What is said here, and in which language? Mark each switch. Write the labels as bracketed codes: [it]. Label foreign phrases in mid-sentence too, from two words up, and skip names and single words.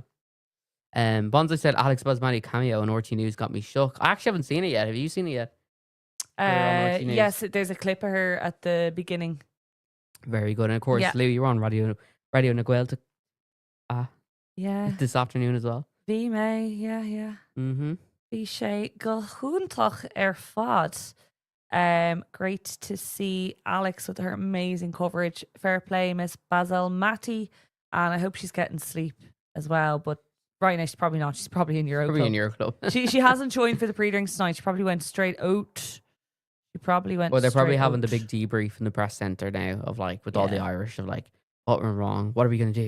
[en] Bonzo said Alex Basmati cameo on RT News got me shook. I actually haven't seen it yet. Have you seen it yet? Yes, there's a clip of her at the beginning. Very good. And of course, Yeah. Lou, you're on Radio Naguel Yeah. this afternoon as well. [ga] Bhí mé, yeah. Mm-hmm. Bhí sé go húntaach fad. [en] Great to see Alex with her amazing coverage. Fair play, Miss Basil Matty. And I hope she's getting sleep as well. But right now, she's probably not. She's probably in Euroclub. She hasn't joined for the pre-drinks tonight. She probably went straight out. Well, they're probably having the big debrief in the press centre now of like with all the Irish of like what went wrong, what are we gonna do?